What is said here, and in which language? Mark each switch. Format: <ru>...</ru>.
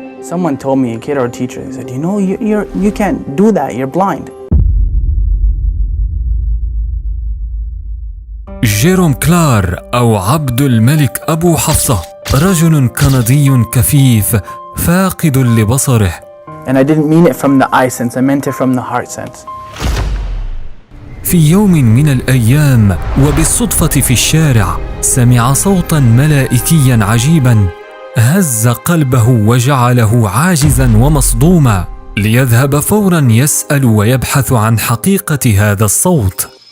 <en>Someone told me, a kid or a teacher, they said, you can't do that, you're blind.</en> <ar>جيروم كلار أو عبد الملك أبو حفصة رجل كندي كفيف فاقد لبصره.</ar> <en>And I didn't mean it from the eye sense, I meant it from the heart sense.</en> <ar>في يوم من الأيام وبالصدفة في الشارع سمع صوتا ملائكيا عجيبا هز قلبه وجعله عاجزا ومصدوما ليذهب فورا يسأل ويبحث عن حقيقة هذا الصوت.</ar>